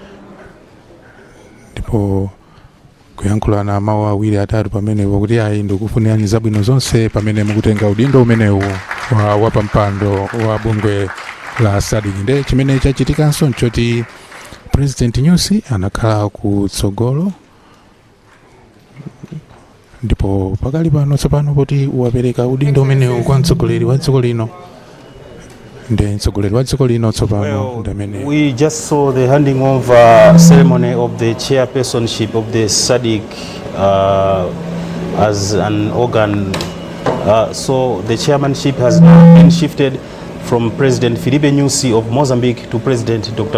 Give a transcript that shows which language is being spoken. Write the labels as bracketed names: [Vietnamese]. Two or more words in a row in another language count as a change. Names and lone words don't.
[Nyanja] Ndipo kuyankhulana mawu awiri atatu pamene wakuti ayi ndikufunirani zabwino zonse pamene mukutenga udindo umenewu wa wapampando wa bungwe la Sadc. Nde chimene chachitikanso nchoti President Nyusi anakhala kutsogolo, ndipo pakali pano tsopano kuti wapereka udindo umenewu kwa mtsogoleri wa dziko lino. [English] We just saw the handing over ceremony of the chairpersonship of the Sadc as an organ. So the chairmanship has now been shifted from President Filipe Nyusi of Mozambique to President Dr.